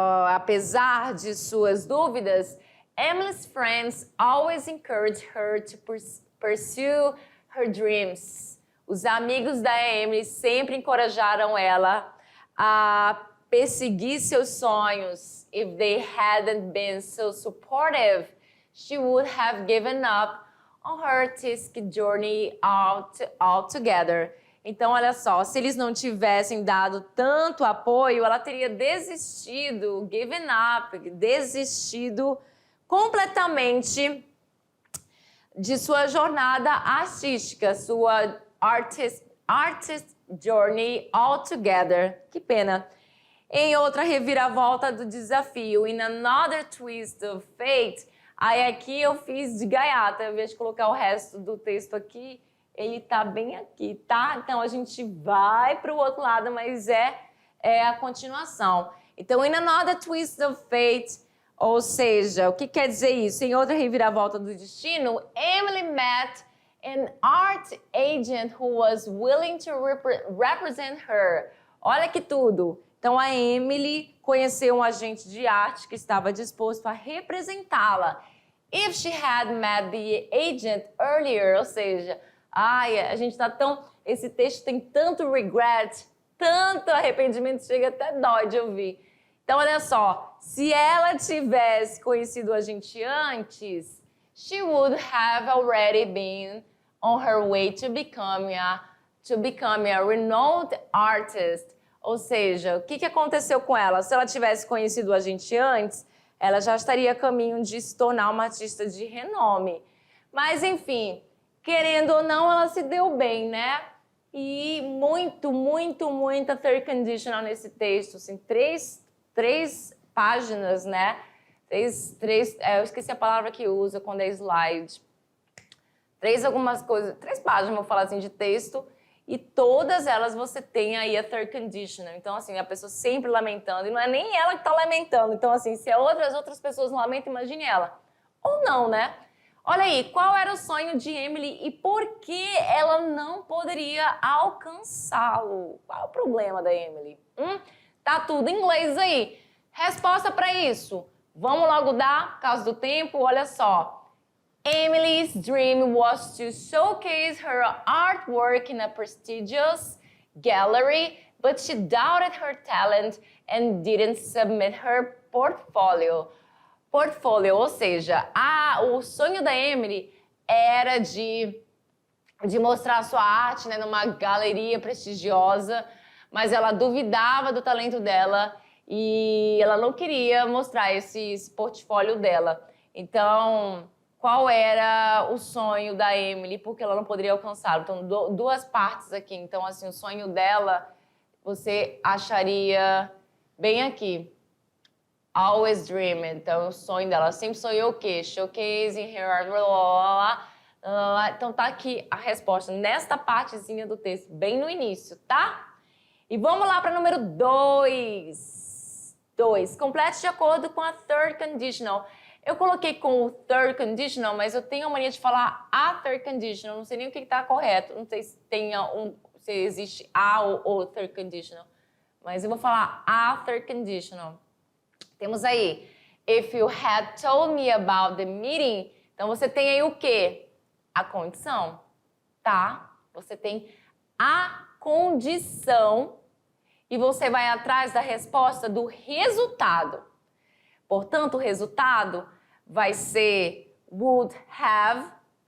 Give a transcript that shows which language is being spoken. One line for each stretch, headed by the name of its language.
Portuguese: apesar de suas dúvidas,
English: Emily's friends always encouraged her to pursue her dreams.
Portuguese: Os amigos da Emily sempre encorajaram ela a perseguir seus sonhos.
English: If they hadn't been so supportive, she would have given up on her artistic journey altogether.
Portuguese: Então, olha só, se eles não tivessem dado tanto apoio, ela teria desistido,
English: given up,
Portuguese: desistido completamente de sua jornada artística, sua
English: artist journey altogether.
Portuguese: Que pena. Em outra reviravolta do desafio,
English: in another twist of fate,
Portuguese: aí aqui eu fiz de gaiata, ao invés de colocar o resto do texto aqui, ele tá bem aqui, tá? Então a gente vai para o outro lado, mas é a continuação. Então,
English: in another twist of fate,
Portuguese: ou seja, o que quer dizer isso? Em outra reviravolta do destino,
English: Emily met an art agent who was willing to represent her.
Portuguese: Olha que tudo! Então, a Emily conheceu um agente de arte que estava disposto a representá-la.
English: If she had met the agent earlier,
Portuguese: ou seja, a gente tá tão... Esse texto tem tanto regret, tanto arrependimento, chega até dói de ouvir. Então, olha só, se ela tivesse conhecido a gente antes,
English: she would have already been on her way to becoming a renowned artist.
Portuguese: Ou seja, o que aconteceu com ela? Se ela tivesse conhecido a gente antes, ela já estaria a caminho de se tornar uma artista de renome. Mas, enfim, querendo ou não, ela se deu bem, né? E muita third conditional nesse texto. Assim, três páginas, né? Eu esqueci a palavra que usa quando é slide. Três páginas, vou falar assim, de texto. E todas elas você tem aí a third conditional. Então, assim, a pessoa sempre lamentando. E não é nem ela que está lamentando. Então, assim, se as outras pessoas lamentam, imagine ela. Ou não, né? Olha aí, qual era o sonho de Emily e por que ela não poderia alcançá-lo? Qual é o problema da Emily? Tá tudo em inglês aí. Resposta para isso. Vamos logo dar, por causa do tempo, olha só.
English: Emily's dream was to showcase her artwork in a prestigious gallery, but she doubted her talent and didn't submit her portfolio.
Portuguese: Portfolio, ou seja, o sonho da Emily era de mostrar a sua arte, né, numa galeria prestigiosa, mas ela duvidava do talento dela e ela não queria mostrar esse portfólio dela. Então, qual era o sonho da Emily, porque ela não poderia alcançá-lo? Então, duas partes aqui. Então, assim, o sonho dela, você acharia bem aqui.
English: Always dream.
Portuguese: Então, o sonho dela sempre sonhou o quê?
English: Showcasing her art.
Portuguese: Então, tá aqui a resposta, nesta partezinha do texto, bem no início, tá? E vamos lá para número 2. Complete de acordo com a third conditional. Eu coloquei com o third conditional, mas eu tenho a mania de falar a third conditional. Não sei nem o que está correto. Não sei se se existe a ou third conditional. Mas eu vou falar a third conditional. Temos aí,
English: if you had told me about the meeting.
Portuguese: Então, você tem aí o quê? A condição, tá? Você tem a condição e você vai atrás da resposta do resultado. Portanto, o resultado vai ser would have.